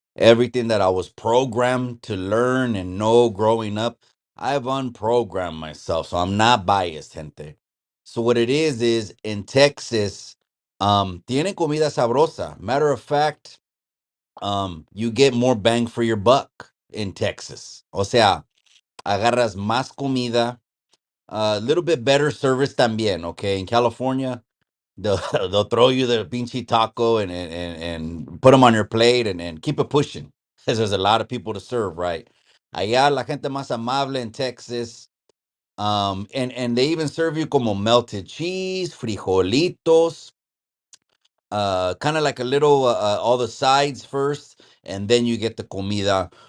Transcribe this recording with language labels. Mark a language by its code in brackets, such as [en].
[en] Everything that I was programmed to learn and know growing up, I've unprogrammed myself, so I'm not biased, gente. So what it is in Texas, [es] tienen comida sabrosa. [en] Matter of fact, you get more bang for your buck in Texas. [es] O sea, agarras más comida, [en] a little bit better service [es] también, okay? [en] In California, they'll, they'll throw you the pinche taco and put them on your plate and keep it pushing because there's a lot of people to serve, right? [es] Allá la gente más amable [en] in Texas, and they even serve you como melted cheese, frijolitos, kind of like a little all the sides first, and then you get the comida.